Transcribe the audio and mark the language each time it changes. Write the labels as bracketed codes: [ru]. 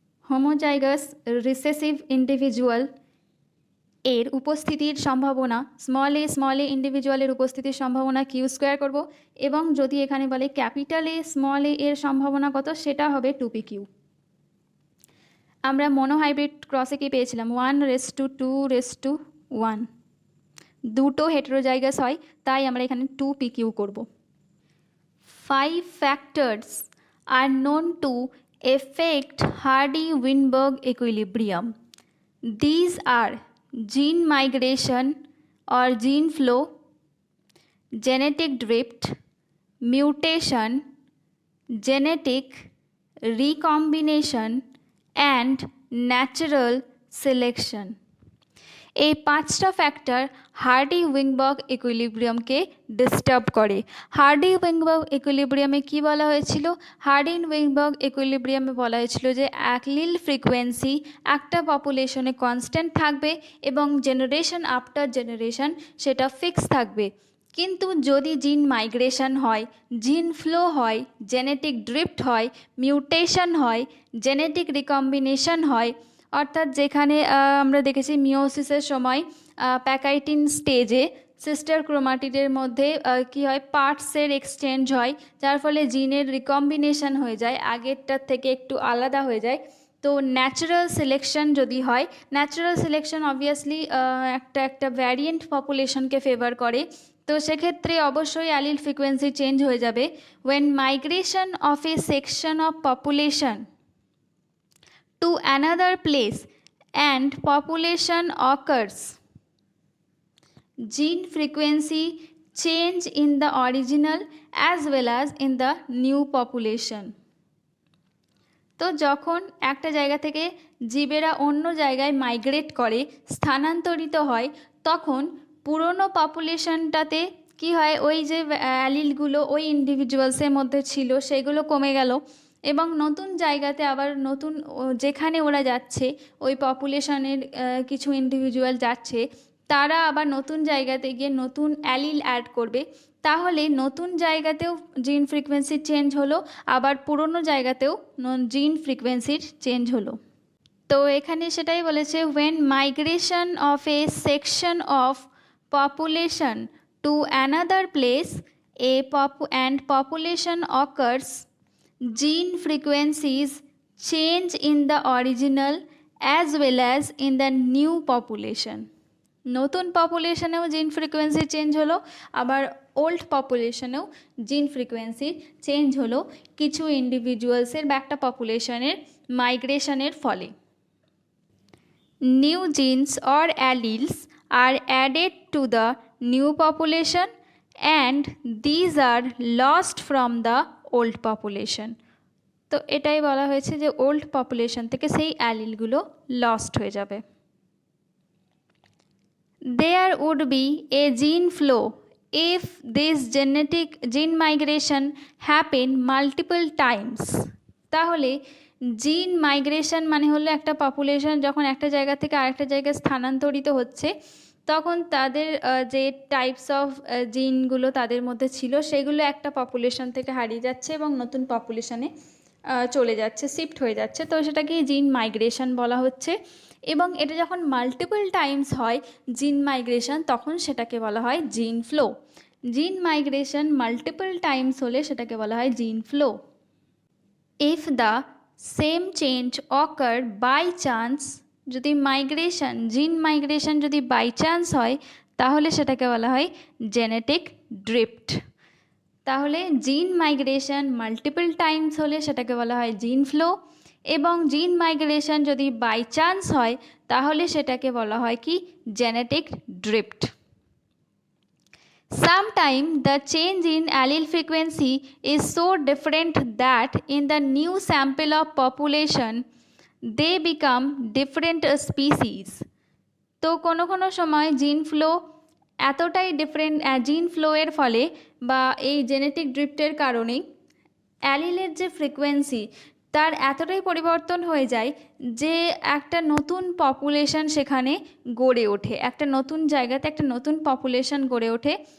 [bn] Homozygous recessive individual এর উপস্থিতির সম্ভাবনা স্মল এ ইন্ডিভিজুয়ালের উপস্থিতির সম্ভাবনা কিউ স্কোয়ার করব, এবং যদি এখানে বলে ক্যাপিটালে স্মল এ এর সম্ভাবনা কত, সেটা হবে 2pq। আমরা মনোহাইব্রিড ক্রসে কি পেয়েছিলাম, 1:2:1, দুটো হেটেরোজাইগাস হয়, তাই আমরা এখানে 2pq করব। [en] 5 factors are known to affect Hardy-Weinberg equilibrium. These are gene migration or gene flow, genetic drift, mutation, genetic recombination and natural selection. [bn] এই 5টা ফ্যাক্টর হার্ডি উইংবার্গ ইকুইলিব্রিয়ামকে ডিস্টার্ব করে। হার্ডি উইংবার্গ ইকুইলিব্রিয়ামে কি বলা হয়েছিল, হার্ডি উইংবার্গ ইকুইলিব্রিয়ামে বলা হয়েছিল যে অ্যালিল ফ্রিকোয়েন্সি একটা পপুলেশনে কনস্ট্যান্ট থাকবে এবং জেনারেশন আফটার জেনারেশন সেটা ফিক্স থাকবে। কিন্তু যদি জিন মাইগ্রেশন হয়, জিন ফ্লো হয়, জেনেটিক ড্রিফট হয়, মিউটেশন হয়, জেনেটিক রিকম্বিনেশন হয়, অর্থাৎ যেখানে আমরা দেখেছি মিওসিসের সময় প্যাকাইটিন স্টেজে সিস্টার ক্রোমাটিডের মধ্যে কি হয়, পার্টসের এক্সচেঞ্জ হয়, যার ফলে জিনের রিকম্বিনেশন হয়ে যায়, আগেরটার থেকে একটু আলাদা হয়ে যায়। তো ন্যাচারাল সিলেকশন যদি হয়, ন্যাচারাল সিলেকশন অবভিয়াসলি একটা ভ্যারিয়েন্ট পপুলেশনকে ফেভার করে, তো সেক্ষেত্রে অবশ্যই অ্যালিল ফ্রিকোয়েন্সি চেঞ্জ হয়ে যাবে। [en] when migration of a section of population to another place and population occurs, gene frequency change in the original as well as in the new population. [bn] তো যখন একটা জায়গা থেকে জীবেরা অন্য জায়গায় মাইগ্রেট করে, স্থানান্তরিত হয়, তখন পুরনো পপুলেশনটাতে কি হয়, ওই যে অ্যালিলগুলো ওই ইন্ডিভিজুয়ালসের মধ্যে ছিল সেগুলো কমে গেল, এবং নতুন জায়গাতে আবার নতুন যেখানে ওরা যাচ্ছে ওই পপুলেশনের কিছু ইন্ডিভিজুয়াল যাচ্ছে, তারা আবার নতুন জায়গাতে গিয়ে নতুন অ্যালিল অ্যাড করবে। তাহলে নতুন জায়গাতেও জিন ফ্রিকোয়েন্সি চেঞ্জ হলো, আবার পুরনো জায়গাতেও জিন ফ্রিকোয়েন্সির চেঞ্জ হলো। তো এখানে সেটাই বলেছে, [en] when migration of a section of population to another place and population occurs, gene frequencies change in the original as well as in the new population. [bn] নতুন পপুলেশনেও জিন ফ্রিকোয়েন্সি চেঞ্জ হলো, আবার ওল্ড পপুলেশনেও জিন ফ্রিকোয়েন্সি চেঞ্জ হলো কিছু ইন্ডিভিজুয়ালসের বা একটা পপুলেশনের মাইগ্রেশনের ফলে। [en] New genes or alleles are added to the new population and these are lost from the old population. [bn] তো এটাই বলা হয়েছে যে ওল্ড পপুলেশন থেকে সেই অ্যালিলগুলো লস্ট হয়ে যাবে। [en] There would be a gene flow if this genetic gene migration happen multiple times. [bn] তাহলে জিন মাইগ্রেশন মানে হলো একটা পপুলেশন যখন একটা জায়গা থেকে আরেকটা জায়গায় স্থানান্তরিত হচ্ছে, তখন তাদের যে টাইপস অফ জিনগুলো তাদের মধ্যে ছিল সেগুলো একটা পপুলেশন থেকে হারিয়ে যাচ্ছে এবং নতুন পপুলেশনে চলে যাচ্ছে, শিফট হয়ে যাচ্ছে। তো সেটাকে জিন মাইগ্রেশন বলা হচ্ছে। এবং এটা যখন মাল্টিপল টাইমস হয় জিন মাইগ্রেশন, তখন সেটাকে বলা হয় জিন ফ্লো। জিন মাইগ্রেশন মাল্টিপল টাইমস হলে সেটাকে বলা হয় জিন flow. [en] if the same change occur by chance, [bn] যদি মাইগ্রেশন জিন মাইগ্রেশন যদি বাই চান্স হয় তাহলে সেটাকে বলা হয় জেনেটিক ড্রিফট। তাহলে জিন মাইগ্রেশন মাল্টিপল টাইমস হলে সেটাকে বলা হয় জিন ফ্লো, এবং জিন মাইগ্রেশন যদি বাই চান্স হয় তাহলে সেটাকে বলা হয় কি genetic drift. [en] Sometimes the change in allele frequency is so different that in the new sample of population they become different species. [bn] তো কোনো কোনো সময় জিন ফ্লো এতটাই ডিফারেন্ট, জিন ফ্লোয়ের ফলে বা এই জেনেটিক ড্রিফটের কারণেই অ্যালিলের যে ফ্রিকোয়েন্সি তার এতটাই পরিবর্তন হয়ে যায় যে একটা নতুন পপুলেশন সেখানে গড়ে ওঠে, একটা নতুন জায়গাতে একটা নতুন পপুলেশন গড়ে ওঠে।